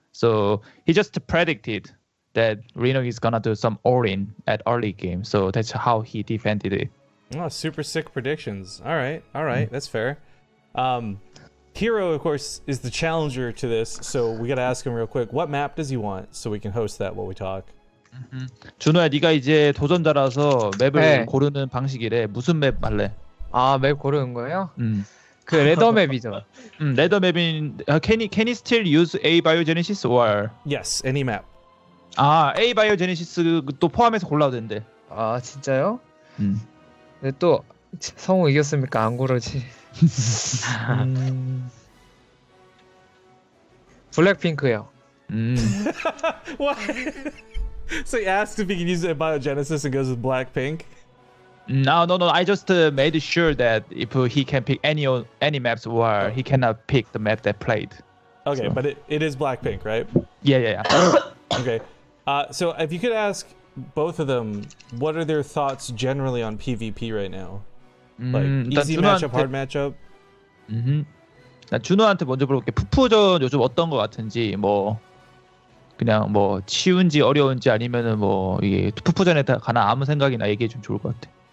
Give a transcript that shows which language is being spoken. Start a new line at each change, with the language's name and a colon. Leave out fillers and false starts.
English: So he just predicted that Reno is gonna do some all-in at early game. So that's how he defended it. Oh, super sick predictions. All right, that's fair. Hero, of course, is the challenger to this, so we gotta ask him real quick. What map does he want, so we can host that while we talk?
Korean: 준호야, 네가 이제 도전자라서 맵을 고르는 방식이래. 무슨 맵 할래? 맵 고르는 거예요? 그 레더 맵이죠. 레더 맵인.
English: Can he still use Abiogenesis or? Yes, any map.
Korean: Abiogenesis도 포함해서 골라도 된대. 진짜요? 근데 또 성우 이겼으니까 안 고르지. 블랙핑크요.
English: What? So he asked if he can use Biogenesis and goes with Blackpink? No. I just made sure that if he can pick any maps or he cannot pick the map that played. Okay, so. But it is Blackpink, right? Yeah. Okay. So if you could ask both of them, what are their thoughts generally on PvP right now? Like easy matchup, hard matchup?
Korean: 나 준호한테 먼저 물어볼게. 푸푸전 요즘 어떤 거 같은지, 뭐 그냥 뭐 쉬운지 어려운지 아니면은 뭐 이게 푸푸전에 가나 아무 생각이나 얘기해 주면 좋을 것 같아.